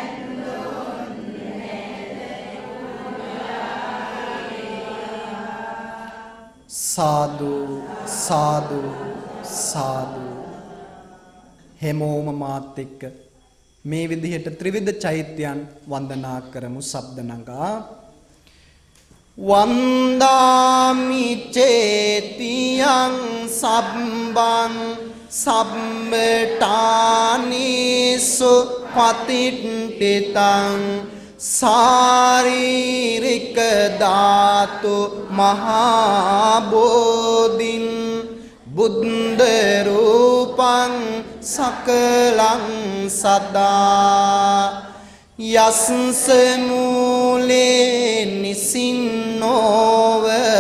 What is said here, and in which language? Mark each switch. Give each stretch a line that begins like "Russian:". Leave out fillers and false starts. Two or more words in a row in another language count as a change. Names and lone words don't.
Sinhala: සාදු සාදු සාදු හැමෝම මාත් එක්ක මේ විදිහට ත්‍රිවිධ චෛත්‍යයන් වන්දනා කරමු ශබ්ද නගා
Pali: වන්දාමි චේතියං සම්බං සම්මටානිසු පතිට්ඨිතං සාරීරික ධාතු මහා බෝධින් බුද්ධ රූපං සකලං සදා යස්ස මූලේ නිසින්නෝව